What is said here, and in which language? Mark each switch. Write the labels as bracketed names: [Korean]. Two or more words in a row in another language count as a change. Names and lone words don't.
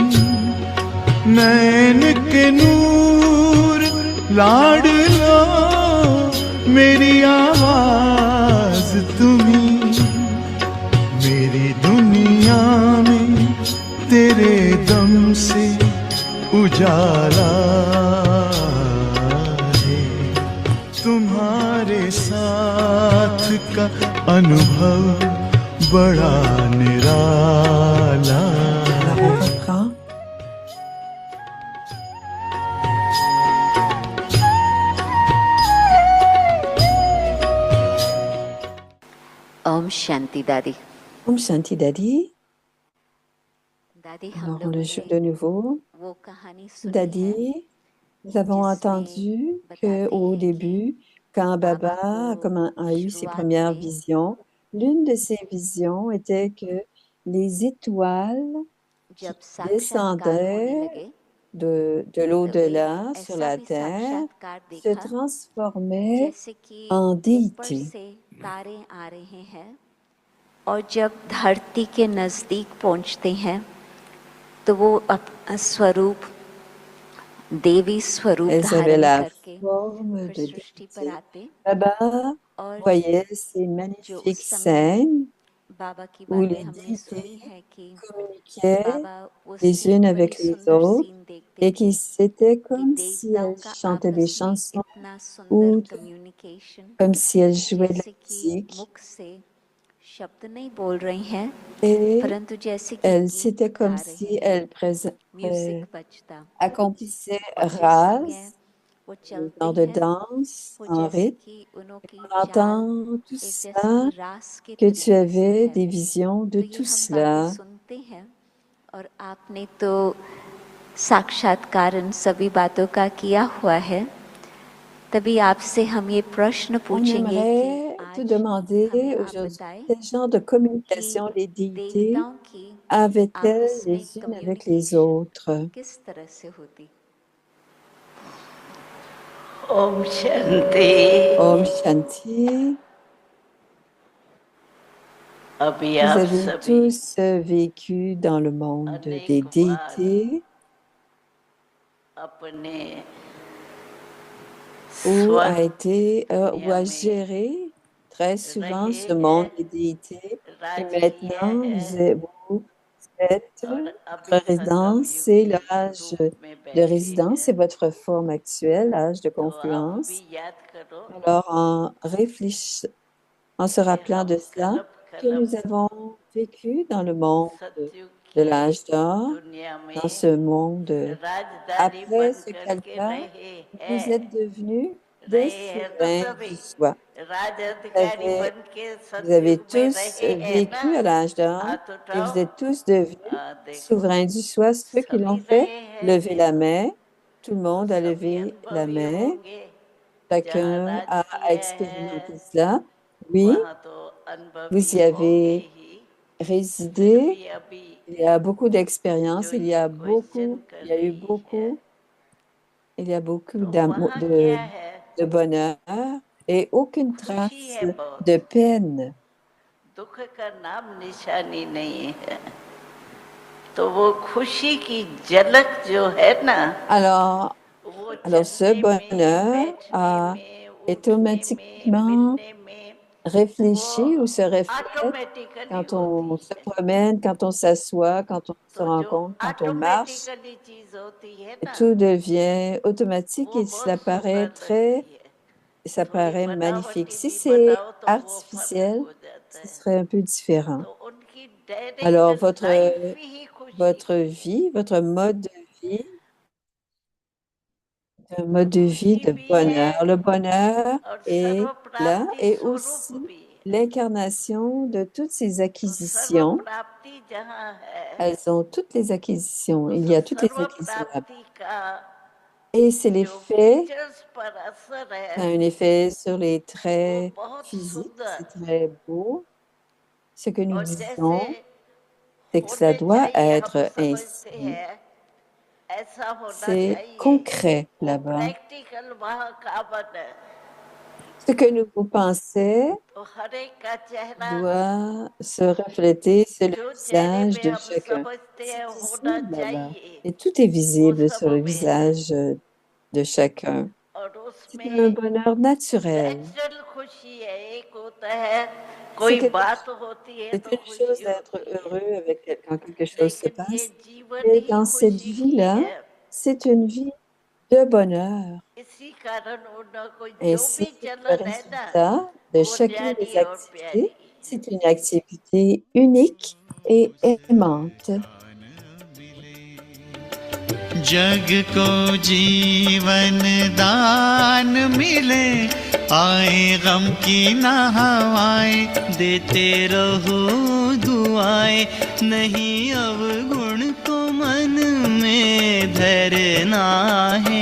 [Hindi] नैन के नूर लाडलो मेरी आवाज तुम्ही, मेरी दुनिया में तेरे दम से उजाला तुम्हारे साथ का अनुभव बड़ा निराला। [French] Alors, on reprend. [Hindi] ओम शांति दादी। ओम शांति दादी. दादी हम [French] Alors, on [Hindi] लोगों [French] le joue de [Hindi] ने [French] nouveau. [Hindi] वो कहानी सुनी है [French] Dadi, nous avons entendu [Hindi] बताते [French] qu'au [Hindi] हैं कि [French] début, quand [Hindi] बाबा [French] Baba [Hindi] को [French] a eu ses [Hindi] शुरुआत [French] premières [Hindi] में [French] visions, L'une de ses visions était que les étoiles qui [Hindi] जब साक्षात्कार होने [French] descendaient [Hindi] लगे [French] de [Hindi] तो एक [French] l'au-delà sur [Hindi] ऐसा [French] la [Hindi] भी [French] terre [Hindi] साक्षात्कार [French] se [Hindi] देखा [French] transformaient [Hindi] जैसे कि [French] en [Hindi] ऊपर [French] déités. [Hindi] से तारे आ रहे हैं और जब धरती के नजदीक पहुंचते हैं तो वो अपना स्वरूप देवी स्वरूप [French] Elles avaient [Hindi] धारण [French] la [Hindi] करके [French] forme [Hindi] फिर [French] de [Hindi] सृष्टि पर [French] déité. [Hindi] आते [French] Là-bas, [Hindi] और [French] vous voyez ces [Hindi] जो [French] magnifiques [Hindi] उस समय [French] scènes [Hindi] बाबा की [French] où [Hindi] बातें [French] les [Hindi] हमने सुनी [French] déités [Hindi] है कि [French] communiquaient [Hindi] बाबा उस [French] les unes [Hindi] एक बड़ी [French] avec les [Hindi] सुंदर [French] autres [Hindi] सीन देखते [French] et [Hindi] थे [French] qui c'était [Hindi] कि [French] comme si [Hindi] देवताओं [French] elles [Hindi] का [French] chantaient des [Hindi] आपस में [French] chansons [Hindi] इतना सुंदर [French] ou [Hindi] कम्युनिकेशन [French] comme si elles jouaient de la [Hindi] जैसे कि [French] musique. [Hindi] मुख से शब्द नहीं बोल रही हैं [French] Et [Hindi] परंतु जैसे कि [French] c'était [Hindi] गीत [French] comme [Hindi] गा रहे [French] si [Hindi] हैं [French] elles [Hindi] म्यूजिक बजता [French] accomplissaient [Hindi] और जिस समय [French] rases, [Hindi] वो [French] un [Hindi] चलते [French] genre de [Hindi] हैं [French] danse [Hindi] वो [French] en [Hindi] जैसे [French] rythme. [Hindi] कि उनकी [French] En [Hindi] चाल [French] entendant tout [Hindi] एक जैसे [French] ça, [Hindi] कि रास के [French] que tu [Hindi] तरीके से [French] avais [Hindi] है [French] des visions de [Hindi] तो ये [French] tout [Hindi] हम बातें [French] cela. [Hindi] सुनते हैं और आपने तो साक्षात्कार इन सभी बातों का किया हुआ है तभी आपसे हम ये प्रश्न [French] On [Hindi] पूछेंगे कि [French] aimerait te [Hindi] आज [French] demander [Hindi] हमें आप [French] aujourd'hui [Hindi] बताएं [French] quel genre de [Hindi] कि [French] communication les déités [Hindi] देवताओं की [French] avaient-elles [Hindi] आपस में [French] les unes avec les [Hindi] कम्युनिकेशन [French] autres? [Hindi] किस तरह से होती ओम शांति। ओम शांति, अभी [French] vous [Hindi] आप [French] avez [Hindi] सभी [French] tous vécu dans le monde des [Hindi] अनेक बार [French] déités [Hindi] अपने [French] où [Hindi] दुनिया [French] a [Hindi] में [French] géré très souvent [Hindi] रहे [French] ce [Hindi] हैं, [French] monde des déités. Et [Hindi] राज किए [French] maintenant, [Hindi] हैं [French] vous êtes, [Hindi] और अभी [French] votre résidence, c'est [Hindi] सतयुगी [French] l'âge [Hindi] रूप में [French] de [Hindi] बैठे [French] résidence, [Hindi] हैं। [French] c'est votre forme actuelle, l'âge de [Hindi] तो आप [French] confluence. [Hindi] भी याद करो [French] Alors, en se [Hindi] कि [French] rappelant [Hindi] हम [French] de cela, que [Hindi] कलप [French] nous avons vécu dans le monde [Hindi] सतयुग [French] de [Hindi] की [French] l'âge d'or, [Hindi] दुनिया [French] dans [Hindi] में [French] ce monde. [Hindi] राजधानी [French] Après [Hindi] बन [French] ce [Hindi] करके [French] kalpa, [Hindi] रहे [French] vous êtes [Hindi] हैं [French] devenus des [Hindi] रहे हैं तो [French] souverains [Hindi] सभी [French] du soi. [Hindi] राज [French] Vous [Hindi] अधिकारी [French] avez, [Hindi] बन के [French] vous avez [Hindi] सतयुग में [French] tous [Hindi] रहे हैं ना। [French] vécu à l'âge d'or [Hindi] हाथ [French] et [Hindi] उठाओ। [French] vous êtes tous devenus [Hindi] देखो [French] souverains du soi. Ceux qui [Hindi] सभी [French] l'ont fait, [Hindi] रहे हैं [French] levez la main. Tout le [Hindi] तो [French] monde a [Hindi] सभी [French] levé la [Hindi] अनुभवी [French] main. [Hindi] होंगे। जहाँ [French] Chacun [Hindi] राज [French] a [Hindi] किए [French] expérimenté [Hindi] हैं [French] cela. Oui, [Hindi] वहाँ तो अनुभवी [French] vous y [Hindi] होंगे [French] avez [Hindi] ही। फिर [French] résidé. [Hindi] भी अभी [French] Il y a beaucoup d'expérience. [Hindi] जो ये क्वेश्चन [French] Il [Hindi] कर [French] y a eu [Hindi] रही है [French] beaucoup, il y a beaucoup [Hindi] तो [French] d'amour, [Hindi] वहाँ क्या है, [French] de bonheur et aucune [Hindi] खुशी [French] trace [Hindi] है बहुत, [French] de peine. [Hindi] दुख का नाम निशानी नहीं है। तो वो खुशी की झलक जो है ना, [French] Alors, [Hindi] वो [French] ce [Hindi] चलने में, [French] bonheur [Hindi] बैठने में, उठने में, [French] automatiquement [Hindi] मिलने में, वो [French] réfléchit ou se reflète [Hindi] ऑटोमेटिकली [French] quand [Hindi] होती [French] on se [Hindi] है। [French] promène, quand on s'assoit, quand on se [Hindi] तो जो [French] rencontre, quand on marche. [Hindi] ऑटोमेटिकली चीज होती है ना, [French] Tout devient automatique [Hindi] वो [French] et [Hindi] बहुत सुंदर लगती है। [French] ça [Hindi] थोड़ी [French] paraît magnifique. [Hindi] बनावटी [French] Si [Hindi] भी [French] c'est [Hindi] बनाओ तो वो फर्क [French] artificiel, [Hindi] हो जाता [French] ce [Hindi] है। [French] serait un peu différent. [Hindi] तो उनकी डायरेक्ट [French] Alors, [Hindi] लाइफ ही खुशी [French] votre [Hindi] है। [French] vie, votre mode de vie, un [Hindi] तो [French] mode de vie [Hindi] खुशी [French] de [Hindi] भी है [French] bonheur. Le bonheur [Hindi] और सर्व [French] est là [Hindi] प्राप्ति [French] et [Hindi] स्वरूप [French] aussi [Hindi] भी है। [French] l'incarnation de toutes ces [Hindi] तो सर्व [French] acquisitions. [Hindi] प्राप्ति जहाँ है [French] Elles ont toutes les acquisitions. [Hindi] तो [French] Il y a toutes les [Hindi] सर्व [French] acquisitions là-bas. [Hindi] प्राप्ति का [French] Et c'est [Hindi] जो [French] l'effet, [Hindi] फीचर्स पर असर [French] ça a [Hindi] है [French] un effet sur les [Hindi] वो [French] traits [Hindi] बहुत [French] physiques. [Hindi] सुंदर, [French] C'est très beau. Ce que nous [Hindi] और जैसे [French] disons, c'est que cela [Hindi] होने [French] doit [Hindi] चाहिए हम [French] être [Hindi] समझते [French] ainsi. [Hindi] हैं ऐसा होना [French] C'est [Hindi] चाहिए, [French] concret [Hindi] वो [French] là-bas. [Hindi] प्रैक्टिकल वहाँ कामन है। [French] Ce que vous pensez [Hindi] तो हर एक का चेहरा [French] doit se refléter sur le [Hindi] जो चेहरे [French] visage [Hindi] पे [French] de [Hindi] हम [French] chacun. [Hindi] समझते [French] C'est [Hindi] हैं होना [French] visible là-bas. [Hindi] चाहिए [French] Et tout est [Hindi] वो [French] visible [Hindi] सब [French] sur le [Hindi] में है, [French] visage de chacun. [Hindi] और [French] C'est un [Hindi] उसमें [French] bonheur naturel. [Hindi] नेचुरल खुशी है। एक होता है [French] C'est [Hindi] कोई बात होती है [French] c'est [Hindi] तो [French] une chose [Hindi] खुशी [French] d'être [Hindi] होती है, [French] heureux quand quelque chose se [Hindi] लेकिन ये [French] passe. [Hindi] जीवन [French] Et [Hindi] ही [French] dans cette [Hindi] खुशी की [French] vie-là, [Hindi] है। [French] c'est une vie de bonheur. [Hindi] इसी कारण उनको जो [French] Ainsi, [Hindi] भी [French] le [Hindi] चलन है ना [French] résultat de [Hindi] वो [French] chacune des [Hindi] न्यारी और [French] activités, [Hindi] प्यारी। [French] c'est une activité unique et aimante. [Hindi] जग को जीवन दान मिले, आए गम की ना हवाएं, देते रहो दुआएं, नहीं अवगुण को मन में धरना है।